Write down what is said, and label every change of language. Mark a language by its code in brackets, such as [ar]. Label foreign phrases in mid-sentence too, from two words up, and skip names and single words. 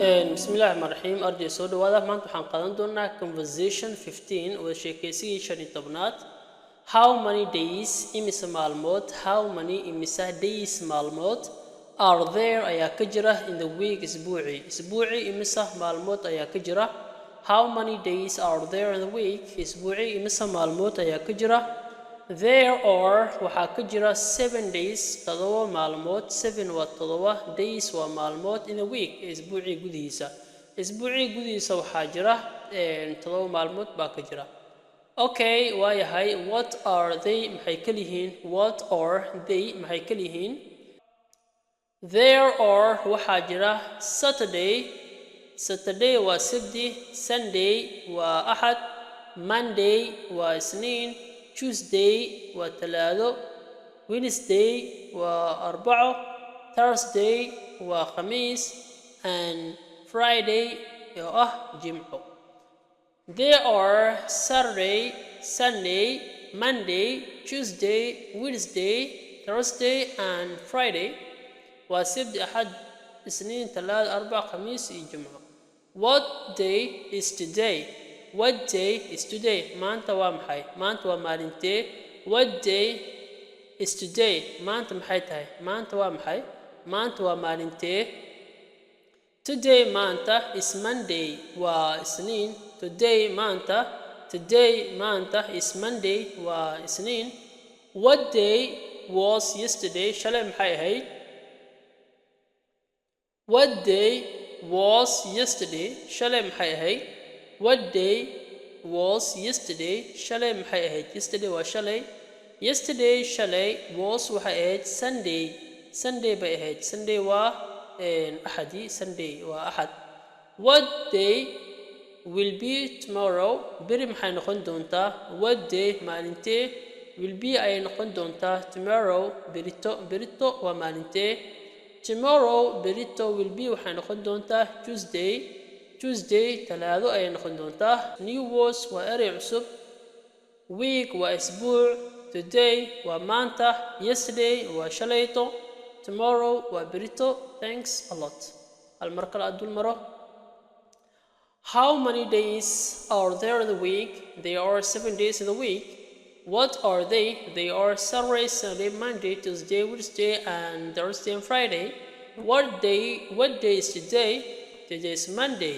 [ar] بسم الله الرحمن الرحيم. [so] Arday soo dhawaada maanta waxaan qaadan doonaa conversation 15 oo sheekaysigii 15aad. [en] How many days [so] imisa maalmood? [en] How many imisa days maalmood are there [so] ayaa ka jira [en] in the week isbuuci? [so] Isbuuci imisa maalmood ayaa ka jira? [en] How many days are there in the week? [so] Isbuuci imisa maalmood ayaa ka jira? [en] There are [so] waxaa ka jira 7 days todoba maalmood. 7 waa todoba, days waa maalmood [en] in a week [so] isbuuci gudihiisa. Isbuuci gudihiisa waxaa jira todoba maalmood baa ka jira. Okay, waa yahay. [en] What are they [so] maxay kala yihiin? [en] What are they [so] maxay kala yihiin? [en] There are [so] waxaa jira Saturday. Saturday waa sabti, Sunday waa axad, Monday waa isniin, Tuesday waa talaado, Wednesday waa arbaco, Thursday waa khamiis, and Friday oo ah jimco. [en] There are Saturday, Sunday, Monday, Tuesday, Wednesday, Thursday, and Friday. [so] Waa sabti, axad, isniin, talaado, arbaco, khamiis iyo jimco. [en] What day is today? What day is today? [so] Maanta waa maxay? Maanta waa maalintee? [en] What day is today? [so] Maanta maxay tahay? Maanta waa maxay? Maanta waa maalintee? Today maanta is Monday waa isniin. Today maanta is Monday waa isniin. [en] What day was yesterday? [so] Shalay maxay ahayd? [en] What day was yesterday? [so] Shalay maxay ahayd? [en] What day was yesterday? [so] Shalay maxay ahayd? Yesterday waa shalay. Yesterday shalay was waxay ahayd Sunday. Sunday bay ahayd. Sunday waa axadi. Sunday waa axad. [en] What day will be tomorrow? [so] Beri maxay noqon doontaa? [en] What day [so] maalintee? [en] Will be [so] ayay noqon doontaa. Tomorrow berito. Berito waa maalintee? Tomorrow berito [en] will be [so] waxay noqon doontaa Tuesday. Tuesday talaado ayay noqon doontaa. [en] New words [so] waa eray cusub. Week waa isbuuc. Today waa maanta. Yesterday waa shalayto. Tomorrow waa berito. [en] Thanks a lot. [so] Hal mar kale aad dul maro. [en] How many days are there in the week? There are 7 days in the week. What are they? They are Saturday, Sunday, Monday, Tuesday, Wednesday, and Thursday and Friday. What day is today? Today is Monday.